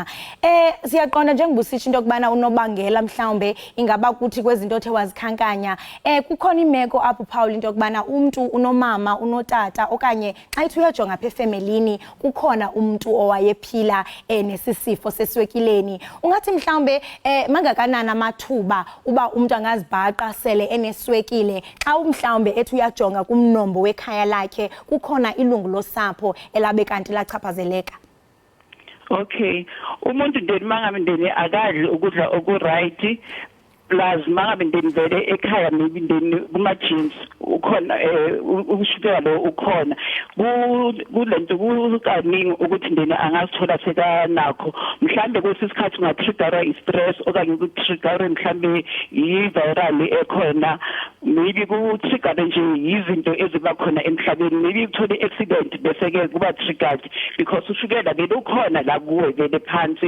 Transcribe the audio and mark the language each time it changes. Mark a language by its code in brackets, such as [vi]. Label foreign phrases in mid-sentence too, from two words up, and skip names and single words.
[xh] Siyaqonda njengoba usitsho into kubana unobangela mhlambe ingaba kuthi kwezinto othe wazikhankanya kukhona imeko apho Paul into kubana umuntu unomama unotata okanye xa ithi uyajonga apha efamilini kukhona umuntu owayephila nesisifo seswekileni. Ungathi mhlambe mangakanana amathuba uba umuntu angazibhaqa sele eneswekile xa mhlambe ethi uyajonga kumnombo wekhaya lakhe kukhona ilungu losapho elabe kanti lachaphazeleka? [zu] Okay, umuntu ndeni mangabe ndeni akadli ukudla okuright plus mangabe ndeni vele ekhaya maybe ndeni kuma genes ukhona ushukela lo ukhona kulento kukaningi ukuthi ndeni angazithola sekanakho mhlambe kwesisikhathi ungatriggerwa i-stress okanye ukutriggerwa mhlambe i-viral ekhona, maybe kutriggerwe nje izinto eziba khona emhlabeni, maybe uthole accident bese ke kuba triggered because ushukela vele ukhona la kuwe vele phansi.